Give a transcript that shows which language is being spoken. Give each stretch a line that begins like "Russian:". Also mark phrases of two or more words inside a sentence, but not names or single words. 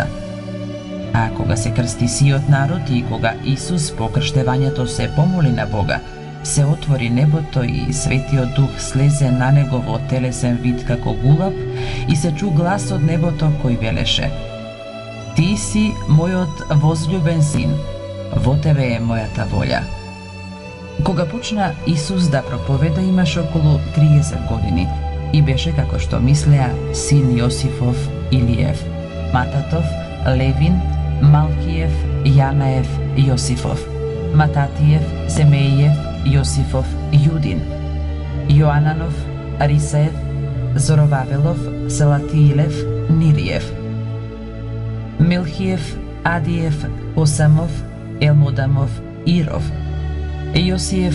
Macedonian: А кога се крсти сиот народ и кога Исус по крштевањето се помоли на Бога, се отвори небото и Светиот Дух слезе на него во телесен вид како гулаб и се чу глас од небото кој велеше: Ти си мојот возљубен син, во тебе е мојата волја. Кога почна Исус да проповеда, имаше околу 30 години и беше, како што мислеа, син Јосифов, Илиев, Мататов, Левин, Малкиев, Јанаев, Јосифов, Мататиев, Семеиев, Јосифов, Јудин, Јоананов, Арисаев, Зоровавелов, Салатиилев, Нириев, Милхиев, Адиев, Осамов, Елмодамов, Иров, Јосиев,